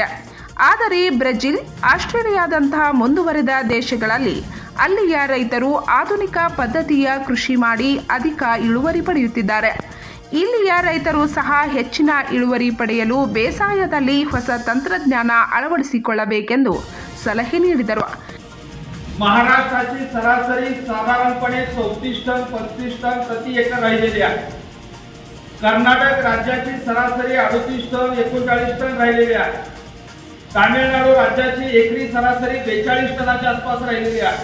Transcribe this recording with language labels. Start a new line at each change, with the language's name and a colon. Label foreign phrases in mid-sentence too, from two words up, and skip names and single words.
Kannada: ಆದರೆ ಬ್ರೆಜಿಲ್, ಆಸ್ಟ್ರೇಲಿಯಾದಂತಹ ಮುಂದುವರೆದ ದೇಶಗಳಲ್ಲಿ ಅಲ್ಲಿಯ ರೈತರು ಆಧುನಿಕ ಪದ್ಧತಿಯ ಕೃಷಿ ಮಾಡಿ ಅಧಿಕ ಇಳುವರಿ ಪಡೆಯುತ್ತಿದ್ದಾರೆ. ಇಲ್ಲಿಯ ರೈತರು ಸಹ ಹೆಚ್ಚಿನ ಇಳುವರಿ ಪಡೆಯಲು ಬೇಸಾಯದಲ್ಲಿ ಹೊಸ ತಂತ್ರಜ್ಞಾನ ಅಳವಡಿಸಿಕೊಳ್ಳಬೇಕೆಂದು ಸಲಹೆ ನೀಡಿದರು.
Marathi: महाराष्ट्राची सरासरी साधारणपणे 34 टन 35 टन प्रति एकर राहिलेली आहे. कर्नाटक राज्याची सरासरी 38 टन 39 टन राहिलेली आहे. तामिळनाडू राज्याची एकरी सरासरी 42 टनाच्या आसपास राहिलेली आहे.